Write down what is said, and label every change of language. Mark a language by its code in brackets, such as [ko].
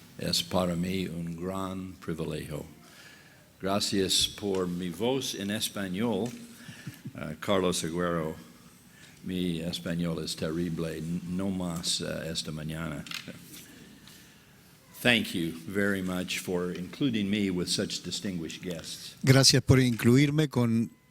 [es] Es para mí un gran privilegio. Gracias por mi voz en español, Carlos Agüero. Mi español es terrible, no más esta mañana. [en] Thank you very much for including me with such distinguished guests. [es] Gracias por incluirme con...